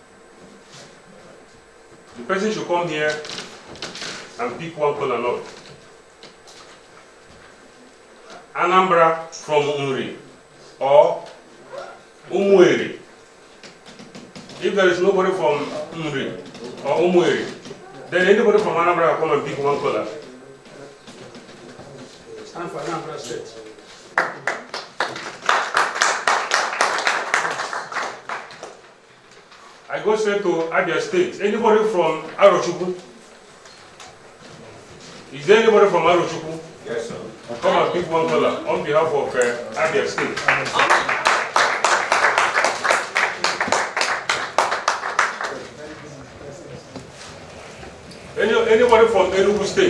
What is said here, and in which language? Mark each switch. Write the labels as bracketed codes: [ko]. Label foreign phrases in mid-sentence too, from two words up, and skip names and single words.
[en] The person should come here and pick one cola nut. Anambra from Nri or Umueri. If there is nobody from Nri or Umueri, then anybody from Anambra will come and pick one cola. Stand for Anambra state. I go straight to Abia State. Anybody from Arochukwu? Is there anybody from Arochukwu? Yes, sir. Come and pick one cola on behalf of Abia State. Anybody from Enugu State?